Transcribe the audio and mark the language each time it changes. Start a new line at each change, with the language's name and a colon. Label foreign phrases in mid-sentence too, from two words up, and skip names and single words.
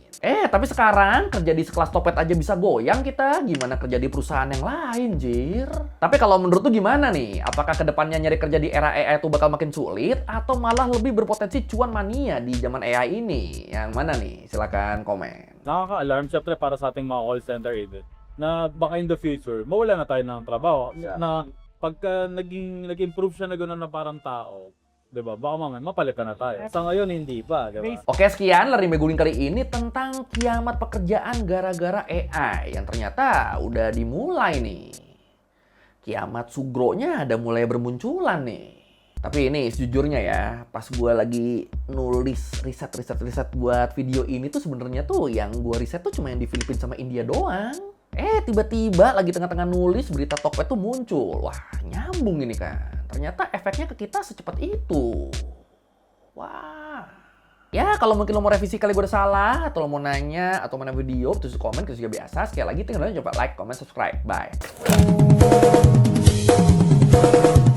Indonesian: Tapi sekarang kerja di sekelas Tokped aja bisa goyang kita, gimana kerja di perusahaan yang lain, Jir? Tapi kalau menurut tuh gimana nih? Apakah kedepannya nyari kerja di era AI itu bakal makin sulit atau malah lebih berpotensi cuan mania di zaman AI ini? Yang mana nih? Silakan komen.
Filipino: Nakaka-alarm syempre para sa ating mga
English: call center agent
Filipino: na baka
English: in the future
Filipino: mawala na tayo ng trabaho na pagka nag-improve siya na gano'n na parang tao, 'di ba? Baka mamaya mapalitan na tayo. Sa ngayon hindi pa, 'di ba?
Indonesian: Oke, sekian Learning by Googling kali ini tentang kiamat pekerjaan gara-gara AI yang ternyata udah dimulai nih. Kiamat sugronya ada mulai bermunculan nih. Tapi ini sejujurnya ya, pas gue lagi nulis riset buat video ini tuh sebenarnya tuh yang gue riset tuh cuma yang di Filipina sama India doang. Tiba-tiba lagi tengah-tengah nulis berita Tokped tuh muncul. Wah, nyambung ini kan. Ternyata efeknya ke kita secepat itu. Wah. Ya, kalau mungkin lo mau revisi kali gue udah salah, atau lo mau nanya, atau mana video, tulis komen, kita juga biasa. Sekali lagi, tinggal coba
English: like, comment, subscribe.
Indonesian: Bye.